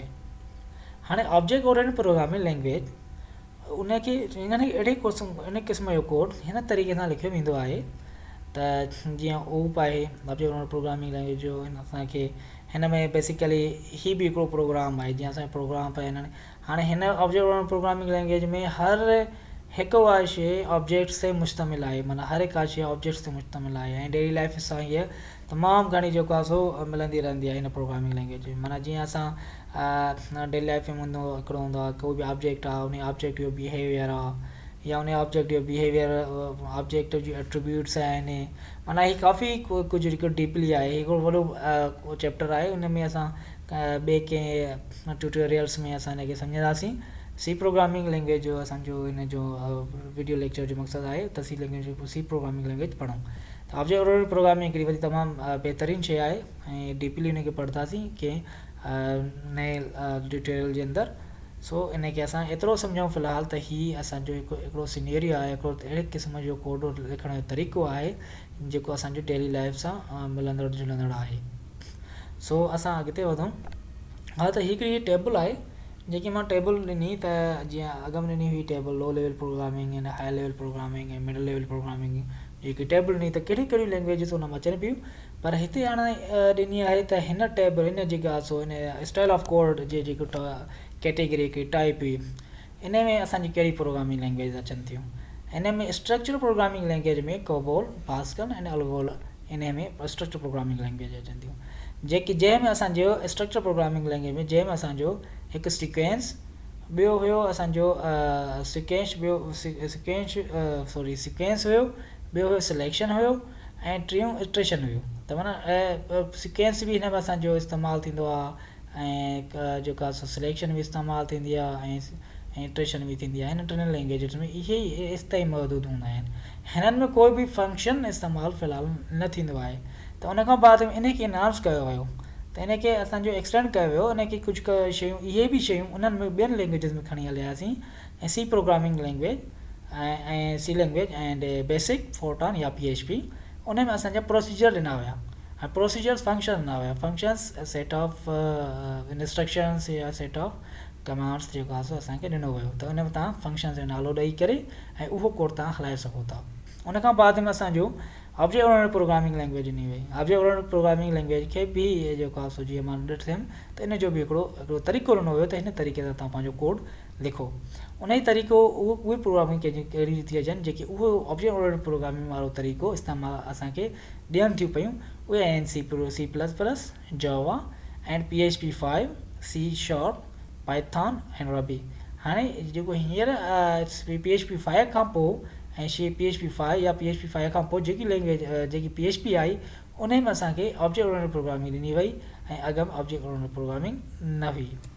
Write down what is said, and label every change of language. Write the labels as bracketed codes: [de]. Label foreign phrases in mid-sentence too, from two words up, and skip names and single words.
[sd] हाणे [en] object oriented programming language [sd] उनखे अहिड़े क़िस्म जो कोड हिन तरीक़े सां लिखियो वेंदो आहे त जीअं OOP आहे [en] object oriented programming language [sd] जो, असांखे हिन में बेसिकली ही बि हिकिड़ो प्रोग्राम आहे जीअं असांखे प्रोग्राम पिया आहिनि। हाणे हिन [en] object oriented programming language [sd] में हर हिकु उहा शइ ऑब्जेक्ट्स ते मुश्तमिल आहे, माना हर हिकु शइ ऑब्जेक्ट्स ते मुश्तमिल आहे, ऐं [en] daily life [sd] सां हीअ तमामु घणी जेको आहे सो मिलंदी रहंदी आहे हिन [en] programming language [sd] में। माना जीअं असां [en] daily life [sd] में हिकिड़ो हूंदो आहे कोई बि ऑब्जेक्ट आहे, उन ऑब्जेक्ट जो बिहेवियर आहे, या उन ऑब्जेक्ट जो [en] behaviour object [sd] जी एट्रीब्यूट्स आहिनि। माना ही काफ़ी कुझु हिकु डीपली आहे, हिकिड़ो वॾो चैप्टर आहे, उन में असां ॿिए कंहिं ट्यूटोरियल्स में असां हिनखे सम्झंदासीं। [en] C programming language [sd] जो असांजो हिन जो [en] video lecture [sd] जो मक़सदु आहे त [en] C programming language [sd] पढ़ूं। त [en] object oriented programming [sd] हिकिड़ी वरी तमामु बहितरीनु शइ आहे, ऐं डीपली हुनखे पढ़ंदासीं कंहिं नए ट्यूटोरियल जे अंदरि। सो इनखे असां एतिरो सम्झूं फ़िलहालु त हीअ असांजो हिकिड़ो सिनेरियो आहे, हिकिड़ो अहिड़े क़िस्म जो कोड लिखण जो तरीक़ो आहे जेको असांजो [en] daily life [sd] सां मिलंदड़ जुलंदड़ आहे। सो असां अॻिते वधूं। हा, त हिकिड़ी टेबल आहे जेकी मां टेबल ॾिनी, त जीअं अॻ में ॾिनी हुई टेबल [en] low level programming [sd] ऐं [en] high level programming [sd] ऐं [en] middle level programming, [sd] जेकी टेबल ॾिनी त कहिड़ियूं कहिड़ियूं लैंग्वेजिस हुन में अचनि पियूं। पर हिते हाणे ॾिनी आहे त हिन टेबल हिन जेका आहे सो हिन [en] style of code [sd] जे जेको कैटेगरी हिकिड़ी टाइप हुई, इन में असांजी कहिड़ी [en] programming language [sd] अचनि थियूं। हिन में [en] structure programming language [sd] में कोबोल, पास्कल ऐं अल्गोल, इन में [en] structure programming language [sd] अचनि थियूं, जेकी जंहिंमें असांजो [en] structure programming language [sd] में जंहिंमें असांजो हिकु सीक्वेंस, ॿियो हुयो असांजो सीक्वेंस हुयो, ॿियो हुयो सिलेक्शन हुयो, ऐं टियों इट्रेशन हुयो। त माना सीक्वेंस बि हिन में असांजो इस्तेमालु थींदो आहे, ऐं जेका आहे सिलेक्शन बि इस्तेमालु थींदी आहे, ऐं इट्रेशन बि थींदी आहे। हिन टिनि लैंग्वेजिस में इहे ई इस्ताई महदूदु हूंदा आहिनि। हिननि में कोई बि फंक्शन इस्तेमालु फ़िलहालु न थींदो आहे। त उन खां बाद में इनखे इनहांस कयो वियो, त इनखे असांजो एक्सटेंड कयो वियो, इनखे कुझु शयूं इहे बि शयूं उन्हनि में ॿियनि लैंग्वेजिस में खणी हलियासीं, ऐं [en] C programming language [sd] ऐं [en] C language and BASIC, [sd] फोर्टॉन या PHP, उन में असांजा प्रोसीजर ॾिना हुया। ऐं [en] procedures function [sd] ॾिना हुया, [en] functions set of instructions [sd] या [en] set of commands [sd] जेको आहे सो असांखे ॾिनो वियो। त उन में तव्हां फंक्शन जो नालो ॾेई करे ऐं उहो कोड तव्हां हलाए सघो था। उन खां बाद में असांजो [en] object oriented programming language [sd] ॾिनी वई। [en] object oriented programming language [sd] खे बि जेको आहे सो जीअं मां ॾिठुमि त इन जो बि हिकिड़ो तरीक़ो ॾिनो वियो त हिन तरीक़े सां तव्हां पंहिंजो कोड लिखो। उन ई तरीक़ो उहे प्रोग्रामिंग कहिड़ी रीति अचनि जेके उहो [en] object oriented programming [sd] वारो तरीक़ो इस्तेमालु असांखे ॾियनि थियूं पियूं, उहे आहिनि C++, जावा एंड PHP 5, C#, पाइथन ऐं रबी। हाणे जेको हींअर PHP 5 खां पोइ ऐं PHP 5 या PHP 5 खां पोइ जेकी लैंग्वेज जेकी PHP आई, उन में असांखे [en] object oriented programming [sd] ॾिनी वई, ऐं अॻ में [en] object oriented programming [sd] न हुई।